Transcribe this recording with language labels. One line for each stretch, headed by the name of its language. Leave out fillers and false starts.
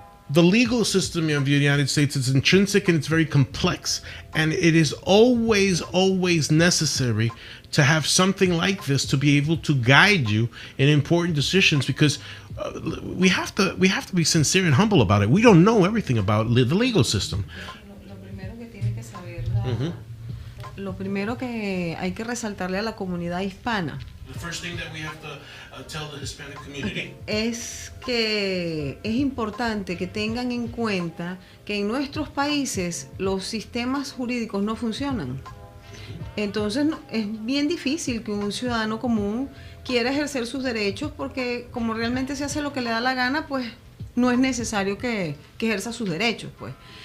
English: The legal system of the United States is intrinsic and it's very complex, and it is always necessary to have something like this to be able to guide you in important decisions, because we have to be sincere and humble about it. We don't know everything about the legal system.
Spanish: Lo primero que tiene que saber, lo primero que hay que resaltarle a la comunidad hispana,
English: The first thing that we have to tell the Hispanic community
Spanish: es que es importante que tengan en cuenta que en nuestros países los sistemas jurídicos no funcionan. Entonces es bien difícil que un ciudadano común quiera ejercer sus derechos, porque como realmente se hace lo que le da la gana, pues no es necesario que ejerza sus derechos, pues.